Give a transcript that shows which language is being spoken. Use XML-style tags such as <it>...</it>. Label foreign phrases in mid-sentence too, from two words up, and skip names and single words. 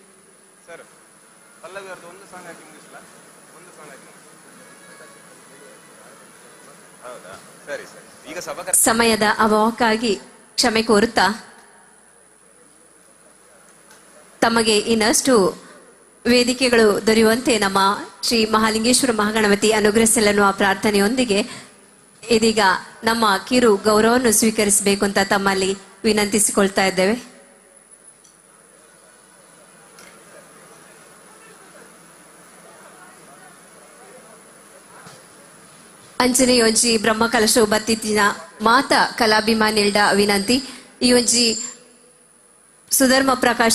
<kn>ಸಮಯದ ಅಭಾವಕ್ಕಾಗಿ ಕ್ಷಮೆ ಕೋರುತ್ತಾ ತಮಗೆ ಇನ್ನಷ್ಟು ವೇದಿಕೆಗಳು ದೊರೆಯುವಂತೆ ನಮ್ಮ ಶ್ರೀ ಮಹಾಲಿಂಗೇಶ್ವರ ಮಹಾಗಣಪತಿ ಅನುಗ್ರಹಿಸಲೆನ್ನುವ ಪ್ರಾರ್ಥನೆಯೊಂದಿಗೆ ಇದೀಗ ನಮ್ಮ ಕಿರು ಗೌರವವನ್ನು ಸ್ವೀಕರಿಸಬೇಕು ಅಂತ ತಮ್ಮಲ್ಲಿ ವಿನಂತಿಸಿಕೊಳ್ತಾ ಇದ್ದೇವೆ.</kn> <tcy>ಅಂಚನೆ ಒಂಜಿ ಬ್ರಹ್ಮ ಕಲಶ ಬತ್ತಿನ ಮಾತ ಕಲಾಭಿಮಾನಿಲ್ಡ ವಿನಂತಿ ಈ ಒಂಜಿ ಸುಧರ್ಮ ಪ್ರಕಾಶ</tcy>